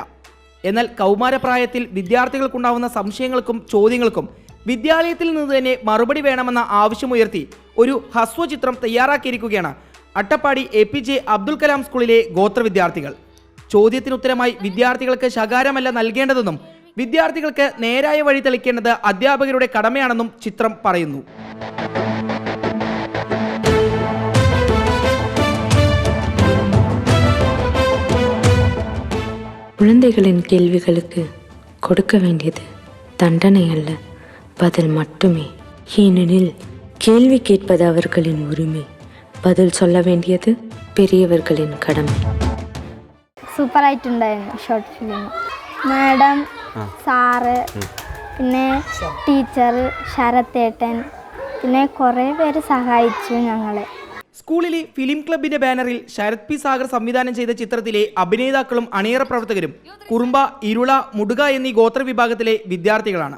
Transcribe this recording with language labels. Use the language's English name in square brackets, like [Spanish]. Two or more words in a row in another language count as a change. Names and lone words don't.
[Malayalam] എന്നാൽ കൗമാരപ്രായത്തിൽ വിദ്യാർത്ഥികൾക്കുണ്ടാവുന്ന സംശയങ്ങൾക്കും ചോദ്യങ്ങൾക്കും വിദ്യാലയത്തിൽ നിന്ന് തന്നെ മറുപടി വേണമെന്ന ആവശ്യമുയർത്തി ഒരു ഹ്രസ്വചിത്രം തയ്യാറാക്കിയിരിക്കുകയാണ് അട്ടപ്പാടി APJ അബ്ദുൽ കലാം സ്കൂളിലെ ഗോത്ര വിദ്യാർത്ഥികൾ. ചോദ്യത്തിനുത്തരമായി വിദ്യാർത്ഥികൾക്ക് ശകാരമല്ല നൽകേണ്ടതെന്നും വിദ്യാർത്ഥികൾക്ക് നേരായ വഴി തെളിക്കേണ്ടത് അധ്യാപകരുടെ കടമയാണെന്നും ചിത്രം പറയുന്നു. [Tamil] குழந்தைகளின் கேள்விகளுக்கு கொடுக்க வேண்டியது தண்டனை அல்ல, பதில் மட்டுமே. ஏனெனில் கேள்வி கேட்பது அவர்களின் உரிமை, பதில் சொல்ல வேண்டியது பெரியவர்களின் கடமை. [Malayalam] സൂപ്പറായിട്ടുണ്ടായിരുന്നു [English] short film. [Malayalam] മാഡം, സാറ്, പിന്നെ ടീച്ചർ, ശരത്തേട്ടൻ, പിന്നെ കുറേ പേര് സഹായിച്ചു ഞങ്ങളെ. സ്കൂളിലെ [English] film club [Malayalam] ബാനറിൽ ശരത് P. സാഗർ സംവിധാനം ചെയ്ത ചിത്രത്തിലെ അഭിനേതാക്കളും അണിയറ പ്രവർത്തകരും കുറുമ്പ, ഇരുള, മുടുക എന്നീ ഗോത്ര വിഭാഗത്തിലെ വിദ്യാർത്ഥികളാണ്.